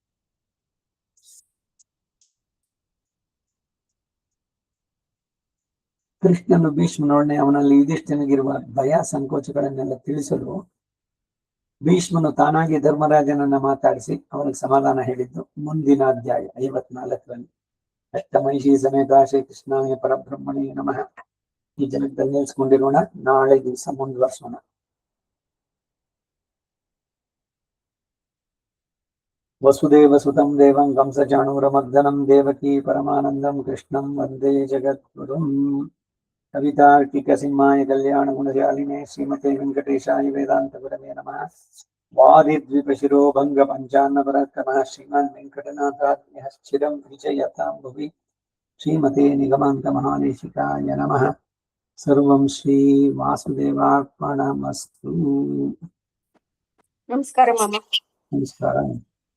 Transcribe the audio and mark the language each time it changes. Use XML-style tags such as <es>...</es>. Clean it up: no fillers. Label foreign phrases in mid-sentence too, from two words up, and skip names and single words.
<kn>ಕೃಷ್ಣನು ಭೀಷ್ಮನೊಡನೆ ಅವನಲ್ಲಿ ಯುಧಿಷ್ಠಿರನಿಗಿರುವ ಭಯ ಸಂಕೋಚಗಳನ್ನೆಲ್ಲ ತಿಳಿಸಲು ಭೀಷ್ಮನು ತಾನಾಗಿ ಧರ್ಮರಾಜನನ್ನ ಮಾತಾಡಿಸಿ ಅವನಿಗೆ ಸಮಾಧಾನ ಹೇಳಿದ್ದು ಮುಂದಿನ ಅಧ್ಯಾಯ 54ರಲ್ಲಿ.</kn> <sa>अष्टमैषि समेत श्रीकृष्णाय परब्रह्मणे नमः.</sa> <kn>ಈ ಜನದಲ್ಲಿ ನಿಲ್ಸ್ಕೊಂಡಿರೋಣ, ನಾಳೆ ದಿವಸ ಮುಂದುವರ್ಸೋಣ.</kn> <sa>वसुदेव सुतं देवं कंसचाणूरमर्दनं देवकी परमानन्दं कृष्णं वन्दे जगद्गुरुं. कवितार्किक सिंहाय कल्याण गुणशालिने श्रीमते वेङ्कटेशाय वेदान्त गुरवे नमः. वादिद्विपशिरो भङ्ग पञ्चान्न पराक्रमः श्रीमान् वेङ्कटनाथात्म्यः चिरं विजयतां भुवि. श्रीमते निगमान्त महादेशिकाय नमः. सर्वं श्री वासुदेवार्पणमस्तु.</sa> <kn>ನಮಸ್ಕಾರ ಮಾಮ. ನಮಸ್ಕಾರ.</kn>